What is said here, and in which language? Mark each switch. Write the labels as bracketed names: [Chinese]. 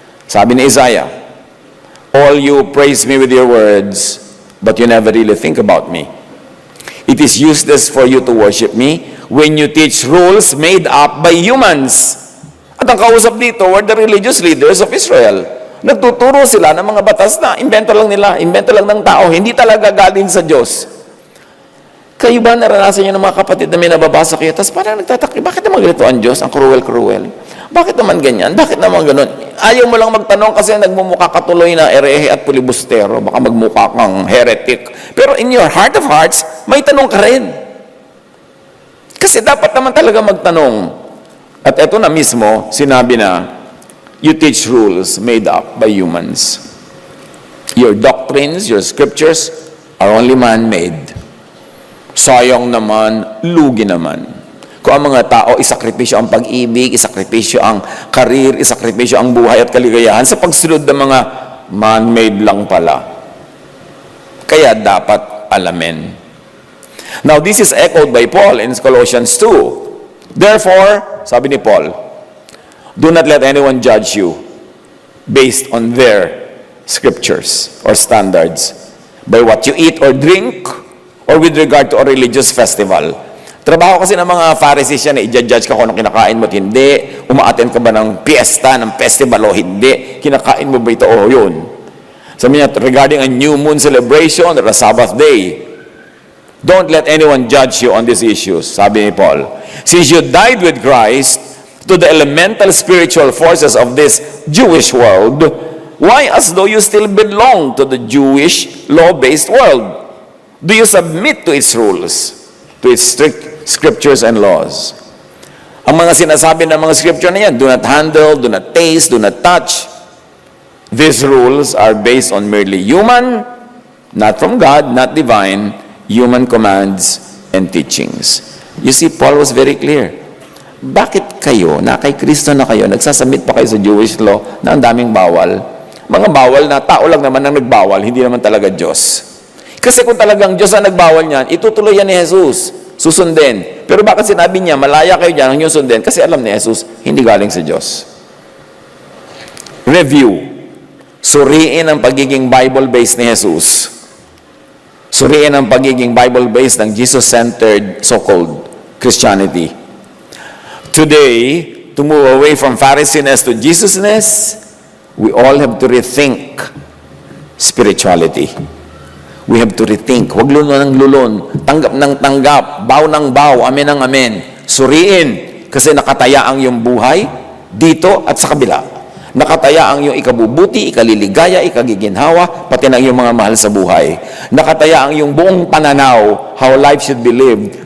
[Filipino] Sabi ni Isaiah, [English] "All you praise me with your words, but you never really think about me. It is useless for you to worship me when you teach rules made up by humans." [Filipino] At ang kausap dito [English] were the religious leaders of Israel. [Filipino] Nagtuturo sila ng mga batas na invento lang nila, invento lang ng tao, hindi talaga galing sa Diyos. Kayo ba naranasan nyo ng mga kapatid na may nababasa kayo, tapos parang nagtataki, bakit naman ganito ang Diyos? Ang cruel-cruel. Bakit naman ganyan? Bakit naman ganun? Ayaw mo lang magtanong kasi nagmumukha ka tuloy na erehe at pulibustero. Baka magmukha kang heretic. Pero [English] in your heart of hearts, [Filipino] may tanong ka rin. Kasi dapat naman talaga magtanong. At eto na mismo, sinabi na, [English] you teach rules made up by humans. Your doctrines, your scriptures are only man-made. [Filipino] Sayang naman, lugi naman. Kung ang mga tao isakripisyo ang pag-ibig, isakripisyo ang karir, isakripisyo ang buhay at kaligayahan sa pagsunod ng mga man-made lang pala. Kaya dapat alamin. [English] Now, this is echoed by Paul in Colossians 2. Therefore, [Filipino] sabi ni Paul, [English] do not let anyone judge you based on their scriptures or standards, by what you eat or drink, or with regard to a religious festival. [Filipino] Trabaho kasi ng mga Pharisees yan, i-judge ka kung anong kinakain mo at hindi, umaattend ka ba ng piyesta, ng festival o hindi, kinakain mo ba ito o yun. [English] Sabi niya, regarding a new moon celebration or a Sabbath day, don't let anyone judge you on these issues, [Filipino] sabi ni Paul. [English] Since you died with Christ to the elemental spiritual forces of this Jewish world, why as though you still belong to the Jewish law-based world? Do you submit to its rules, to its strict scriptures and laws? [Filipino] Ang mga sinasabi ng mga scripture na yan, [English] do not handle, do not taste, do not touch. These rules are based on merely human, not from God, not divine, human commands and teachings. You see, Paul was very clear. [Filipino] Bakit kayo, na kay Kristo na kayo, nagsasubmit pa kayo sa Jewish law na ang daming bawal? Mga bawal na tao lang naman ang nagbawal, hindi naman talaga Diyos. Kasi kung talagang Diyos ang nagbawal niyan, itutuloy yan ni Jesus. Susundin. Pero bakit sinabi niya, malaya kayo dyan, ang yung sundin? Kasi alam ni Jesus, hindi galing sa Diyos. Review. Suriin ang pagiging Bible-based ni Jesus. Suriin ang pagiging Bible-based ng Jesus-centered so-called Christianity. [English] Today, to move away from Pharisees to Jesusness, we all have to rethink spirituality. We have to rethink. [Filipino] Huwag lulon ng lulon. Tanggap ng tanggap. Baw ng baw. Amen ng amen. Suriin. Kasi nakataya ang iyong buhay dito at sa kabila. Nakataya ang iyong ikabubuti, ikaliligaya, ikagiginhawa, pati na iyong mga mahal sa buhay. Nakataya ang iyong buong pananaw, [English] how life should be lived.